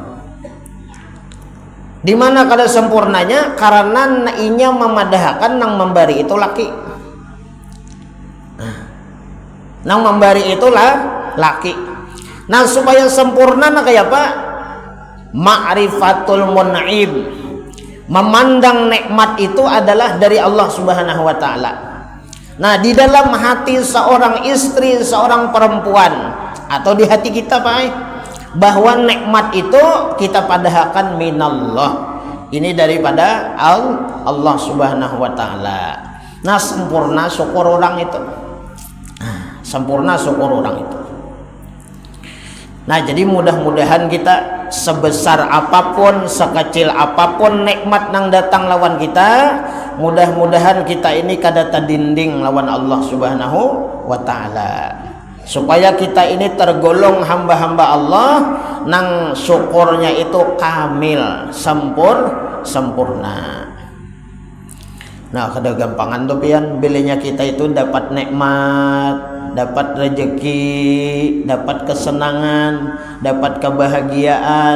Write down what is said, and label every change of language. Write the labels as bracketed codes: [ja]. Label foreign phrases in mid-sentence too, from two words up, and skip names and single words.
[bjn] Dimana kada sempurnanya karena inya memadahkan yang memberi itu laki. Nang memberi itulah laki. [id] Nah, supaya sempurna nah kayak apa? [ar] معرفة المنعم. [id] Memandang nikmat itu adalah dari Allah [ar] سبحانه وتعالى. [id] Nah, di dalam hati seorang istri, seorang perempuan atau di hati kita Pak, bahwa nikmat itu kita padahkan minallah. Ini daripada Allah [ar] سبحانه وتعالى. [id] Nah, sempurna syukur orang itu. Sempurna syukur orang itu. Nah, jadi mudah-mudahan kita sebesar apapun, sekecil apapun nikmat yang datang lawan kita, mudah-mudahan kita ini kada tadinding lawan Allah [ar] سبحانه وتعالى. [id] Supaya kita ini tergolong hamba-hamba Allah nang syukurnya itu kamil, sempurna. [bjn] Nah, kada gampangan tuh pian bilanya kita itu dapat nikmat, dapat rezeki, dapat kesenangan, dapat kebahagiaan.